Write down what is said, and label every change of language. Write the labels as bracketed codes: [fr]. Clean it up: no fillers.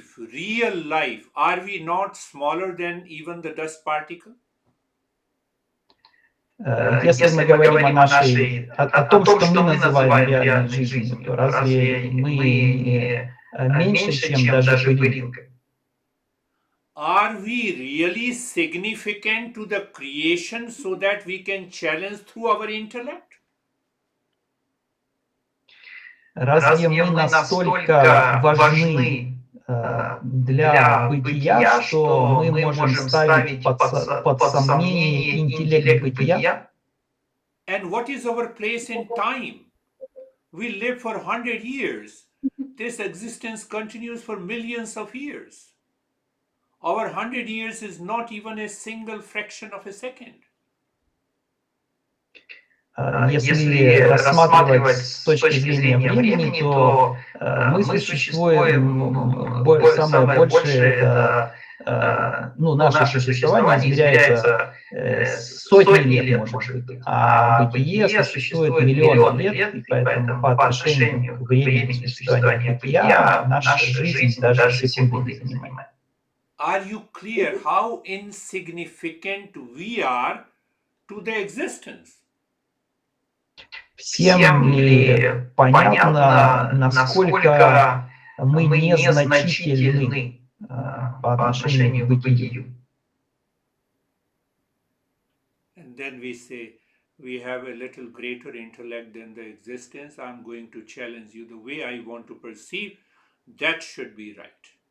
[en] Real life, are we not smaller than even the dust particle? [ru] Если мы говорим о том, что мы называем реальной жизнью, то разве мы меньше, чем даже пылинка? [en] Are we really significant to the creation so that we can challenge through our intellect? [ru] Разве мы настолько важны для бытия, что мы можем ставить под сомнение интеллект бытия? [en] And what is our place in time? We live for 100 years. This existence continues for millions of years. Our 100 years is not even a single fraction of a second. [ru] Если рассматривать с точки зрения времени, то мы существуем, самое большее это, наше существование измеряется сотни лет, может быть, а бытие существует миллионы лет, и поэтому по отношению к времени существования бытия наша жизнь даже секунды не занимает. [en] Are you clear how insignificant we are to the existence? [ru] Всем ли понятно, насколько мы незначительны по отношению к бытию? [en] And then we say, we have a little greater intellect than the existence. I'm going to challenge you. The way I want to perceive, that should be right.